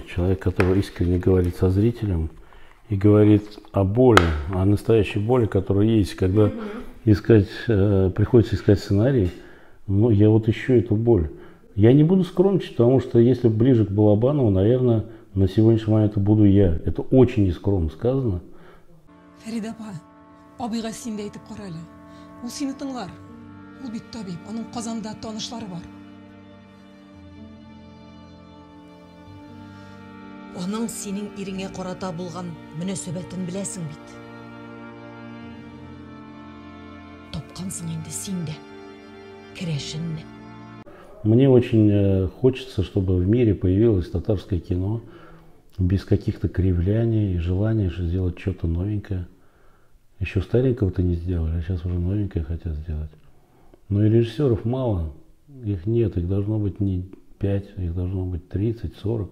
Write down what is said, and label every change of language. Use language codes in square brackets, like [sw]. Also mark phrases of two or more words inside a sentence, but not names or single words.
[ru] Человек, который искренне говорит со зрителем и говорит о боли, о настоящей боли, которая есть. Когда приходится искать сценарий, ну, я вот ищу эту боль. Я не буду скромничать, потому что если ближе к Балабанову, наверное, на сегодняшний момент это буду я. Это очень нескромно сказано. [tt] Фарида апа, абыйга син де айтып кара эле. Ул сени тыңлар. Ул бит табиб, анын Казанда таанышлары бар. Аның синең ириңә карата булган мөнәсәбәтен беләсең бит. Тапкансың инде син дә керәшенне. [ru] Мне очень хочется, чтобы в мире появилось татарское кино без каких-то кривляний и желания сделать что-то новенькое. Еще старенького-то не сделали, а сейчас уже новенькое хотят сделать. Но и режиссеров мало, их нет, их должно быть не 5, их должно быть 30, 40.